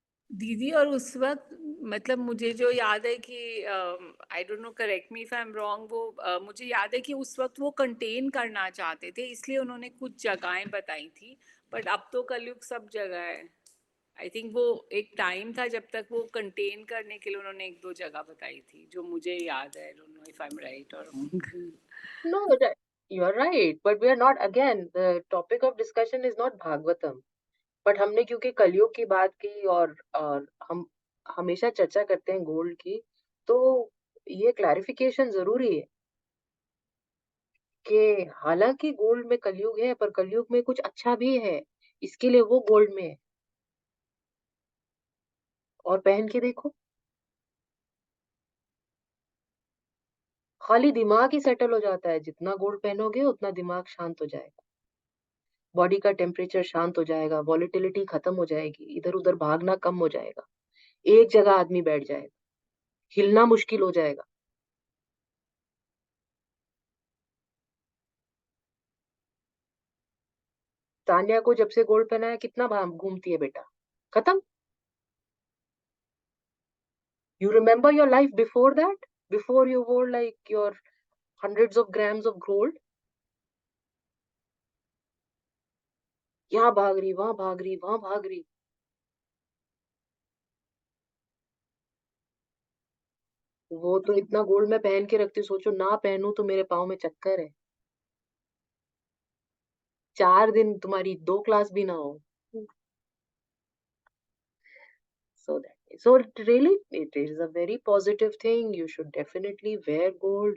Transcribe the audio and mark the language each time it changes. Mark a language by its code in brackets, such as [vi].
[hi] दीदी, और उस वक्त मतलब मुझे जो याद है कि [en] I don't know, correct me if I am wrong, [hi] वो मुझे याद है कि उस वक्त वो कंटेन करना चाहते थे, इसलिए उन्होंने कुछ जगहें बताई थी। बट अब तो कलयुग सब जगह है। [en] I think [hi] वो एक टाइम था जब तक वो कंटेन करने के लिए उन्होंने एक दो जगह बताई थी, जो मुझे याद है। [en] I don't know if I am right [hi] और wrong. [en] No, you are right, but we are not, again, the topic of discussion is not Bhagavatam. [hi] But हमने क्योंकि कलयुग की बात की और हम हमेशा चर्चा करते हैं गोल्ड की, तो ये क्लैरिफिकेशन जरूरी है कि हालांकि गोल्ड में कलयुग है, पर कलयुग में कुछ अच्छा भी है, इसके लिए वो गोल्ड में है। और पहन के देखो, खाली दिमाग ही सेटल हो जाता है। जितना गोल्ड पहनोगे उतना दिमाग शांत हो जाएगा, बॉडी का टेम्परेचर शांत हो जाएगा, वॉलेटिलिटी खत्म हो जाएगी, इधर उधर भागना कम हो जाएगा, एक जगह आदमी बैठ जाएगा, हिलना मुश्किल हो जाएगा। तान्या को जब से गोल्ड पहना है कितना घूमती है बेटा, खत्म। [en] You remember your life before that? Before you wore like your hundreds of grams of gold? [hi] यहाँ भाग रही, वहां भाग रही, वहां भाग रही। वो तो इतना गोल्ड मैं पहन के रखती हूँ, सोचो ना पहनूं तो मेरे पाँव में चक्कर है। 4 दिन तुम्हारी 2 क्लास भी ना हो। [en] So it really, it is a very positive thing. You should definitely wear gold.